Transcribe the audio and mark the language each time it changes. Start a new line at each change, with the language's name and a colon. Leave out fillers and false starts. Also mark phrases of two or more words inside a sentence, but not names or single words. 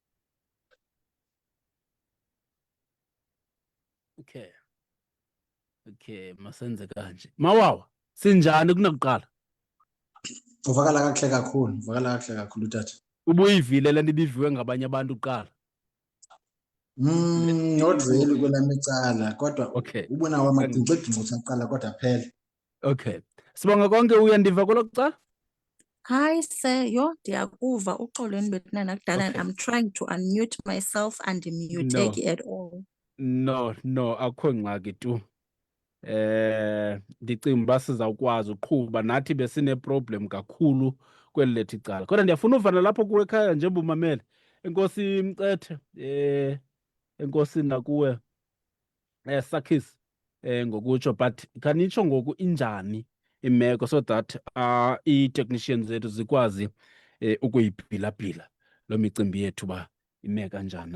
Xhosa: Okay, masenze kanje. Mawawa, sinjani kunakuqala? Uvakala kakuhle kakhulu, uvakala kakuhle kakhulu tata. Ubuyivile le nto ibiviwe ngabanye abantu kuqala.
English: Not really
Xhosa: kwelam icala kodwa Okay. ubunawo amagingxigingxi usaqala kodwa phela. Okay. Sibonga konke uyandiva kwelokuqala? Hi sir, yho ndiyakuva uxolweni bethina nakudala. Okay.
English: I'm trying to unmute myself and muteki at all.
Xhosa: No, akho ngxaki tu. Ndicinga uba sizawukwazi uqhuba nathi besine problem kakhulu kweli lethu icala. Kodwa ndiyafuna uva nalapho kuwe ekhaya njengoba umamele. Enkosi Mcethe, enkosi nakuwe. Sakhisi ngokutsho but khanitsho ngoku injani imeko
English: so that
Xhosa: ii-technicians zethu zikwazi ukuyibhilabhila lo micimbi yethu uba ime kanjani.